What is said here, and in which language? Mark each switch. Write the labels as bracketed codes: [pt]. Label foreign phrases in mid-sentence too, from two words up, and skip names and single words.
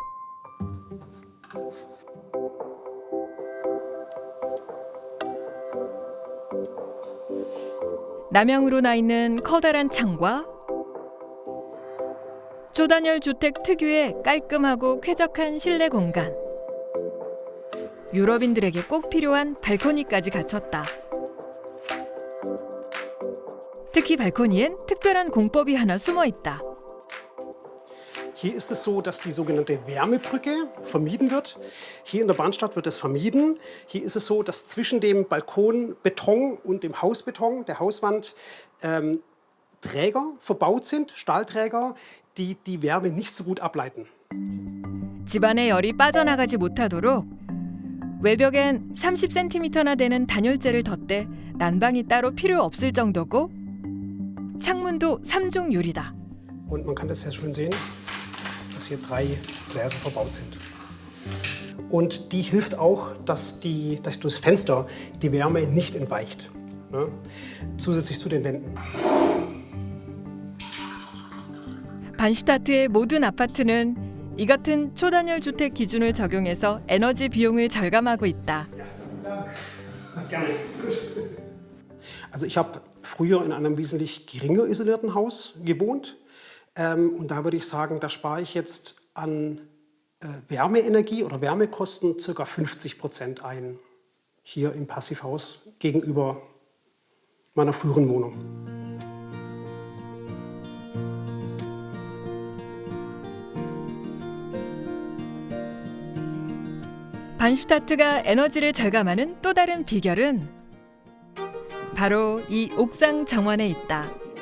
[ko] 남향으로 나 있는 커다란 창과 초단열 주택 특유의 깔끔하고 쾌적한 실내 공간. 유럽인들에게 꼭 필요한 발코니까지 갖췄다. 특히 발코니엔 특별한 공법이 하나 숨어 있다. [de] Hier ist es so, dass die sogenannte Wärmebrücke vermieden wird. Hier in der Bahnstadt wird es vermieden. Hier ist es so, dass zwischen dem Balkonbeton und dem Hausbeton, der Hauswand, Träger verbaut sind, Stahlträger, die die Wärme nicht so gut ableiten. [ko] 집안의 열이 빠져나가지 못하도록 외벽엔 30cm나 되는 단열재를 덧대 난방이 따로 필요 없을 정도고 창문도 3중 유리다. [de] Und man kann das ja schön sehen, dass hier 3 Gläser verbaut sind. Und die hilft auch, dass durchs Fenster die Wärme nicht entweicht. Ne? Zusätzlich zu den Wänden. [ko] 반슈타트의 모든 아파트는 이 같은 초단열 주택 기준을 적용해서 에너지 비용을 절감하고 있다. [de] Also ich habe früher in einem wesentlich geringer isolierten Haus gewohnt. Und da würde ich sagen, da spare ich jetzt an Wärmeenergie oder Wärmekosten ca. 50% ein. Hier im Passivhaus gegenüber meiner früheren Wohnung. [ko] 반슈타트가 에너지를 절감하는 또 다른 비결은 바로 이 옥상 정원에 있다.